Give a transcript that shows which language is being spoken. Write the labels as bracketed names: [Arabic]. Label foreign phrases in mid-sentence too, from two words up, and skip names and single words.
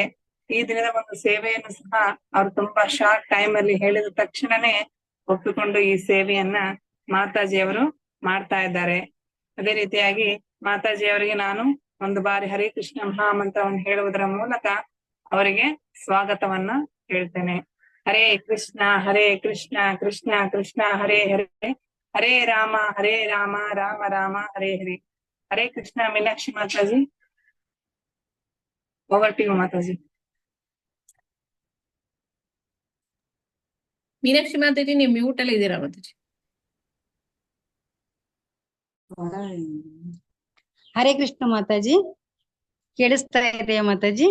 [Kannada] ಈ ದಿನದ ಒಂದು ಸೇವೆಯನ್ನು ಸಹ ಅವರು ತುಂಬಾ [English] short time [Kannada] ಅಲ್ಲಿ ಹೇಳಿದ ತಕ್ಷಣನೇ ಒಪ್ಪಿಕೊಂಡು ಈ ಸೇವೆಯನ್ನ ಮಾತಾಜಿಯವರು ಮಾಡ್ತಾ ಇದ್ದಾರೆ. ಅದೇ ರೀತಿಯಾಗಿ ಮಾತಾಜಿಯವರಿಗೆ ನಾನು ಒಂದು ಬಾರಿ ಹರೇ ಕೃಷ್ಣ ಮಹಾಮಂತ್ರವನ್ನು ಹೇಳುವುದರ ಮೂಲಕ ಅವರಿಗೆ ಸ್ವಾಗತವನ್ನ ಹೇಳ್ತೇನೆ. [Sanskrit] ಹರೇ ಕೃಷ್ಣ ಕೃಷ್ಣ ಕೃಷ್ಣ ಹರೇ ಹರೇ ಹರೇ ರಾಮ ರಾಮ ರಾಮ ಹರೇ ಹರೇ. [Kannada] ಹರೇ ಕೃಷ್ಣ. ಮೀನಾಕ್ಷಿ ಮಾತಾಜಿ, [English] over to you [Kannada] ಮಾತಾಜಿ. ಮೀನಾಕ್ಷಿ ಮಾತಾಜಿ, ನೀವು ಮ್ಯೂಟ್ ಅಲ್ಲಿ ಇದ್ದೀರಾ ಮಾತಾಜಿ? ಹರೇ ಕೃಷ್ಣ ಮಾತಾಜಿ, ಕೇಳಿಸ್ತಾ ಇದೆಯಾ ಮಾತಾಜಿ?